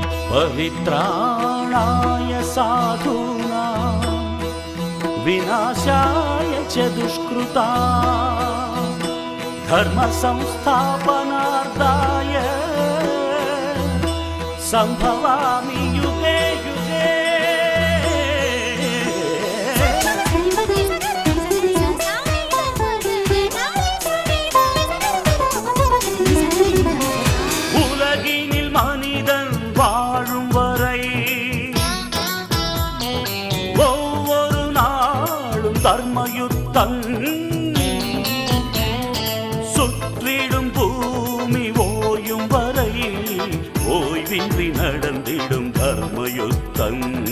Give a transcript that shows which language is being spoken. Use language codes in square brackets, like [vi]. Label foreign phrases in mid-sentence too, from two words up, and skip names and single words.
[sa] पवित्राणाय साधूनां विनाशाय च दुष्कृता धर्म संस्थापनार्थाय संभवामि युगे युगे। [ta] உலகினில் மனிதன் வாழும் வரை ஒவ்வொரு நாளும் தர்மயுத்தம் சுற்றிடும் பூமி ஓயும் வரை ஓய்வின்றி நடந்திடும் தர்மயுத்தம்।